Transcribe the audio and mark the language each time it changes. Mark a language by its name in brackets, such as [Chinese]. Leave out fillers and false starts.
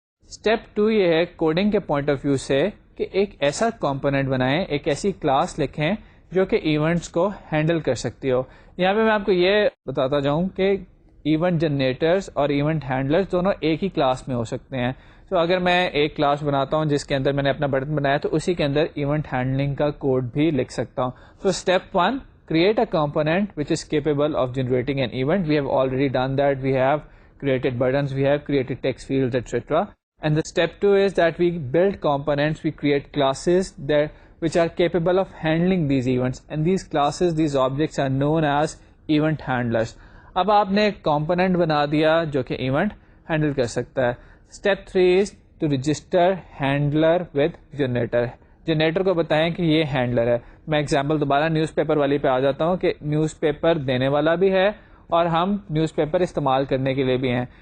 [Urdu] Step 2 یہ ہے coding کے پوائنٹ آف ویو سے کہ ایک ایسا کمپوننٹ بنائیں, ایک ایسی کلاس لکھیں جو کہ ایونٹس کو ہینڈل کر سکتی ہو. یہاں پہ میں آپ کو یہ بتاتا جاؤں کہ ایونٹ جنریٹرز اور ایونٹ ہینڈلرز دونوں ایک ہی کلاس میں ہو سکتے ہیں. تو اگر میں ایک کلاس بناتا ہوں جس کے اندر میں نے اپنا بٹن بنایا تو اسی کے اندر ایونٹ ہینڈلنگ کا کوڈ بھی لکھ سکتا ہوں. [English] So step 1, create a component which is capable of generating an event. We have already done that. We have created buttons, we have created text fields, etc. And the step 2 is that we build components, we create classes which are capable of handling these events. And these classes, these objects are known as event handlers. [Urdu] اب آپ نے ایک component بنا دیا جو کہ event handle کر سکتا ہے. [English] Step 3 is to register handler with generator. [Urdu] Generator کو بتائیں کہ یہ ہینڈلر ہے. میں ایگزامپل دوبارہ نیوز پیپر والی پہ آ جاتا ہوں کہ نیوز پیپر دینے والا بھی ہے اور ہم نیوز پیپر استعمال کرنے کے لیے بھی ہیں.